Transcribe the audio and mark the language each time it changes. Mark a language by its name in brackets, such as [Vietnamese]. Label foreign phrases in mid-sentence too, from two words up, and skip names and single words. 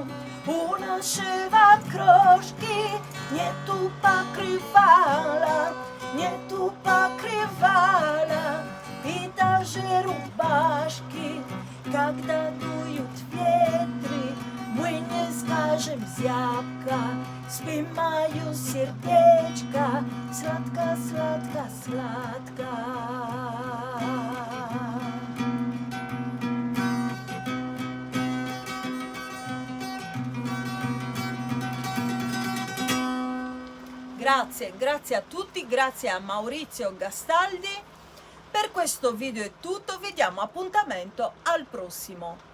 [Russian] У нашего крошки нету покрывала, и даже рубашки. Когда дуют ветры, мы не скажем зябко, спи мое сердечко, сладко, сладко, сладко. [Italian] Grazie a tutti, grazie a Maurizio Gastaldi. Per questo video è tutto, vi diamo appuntamento al prossimo.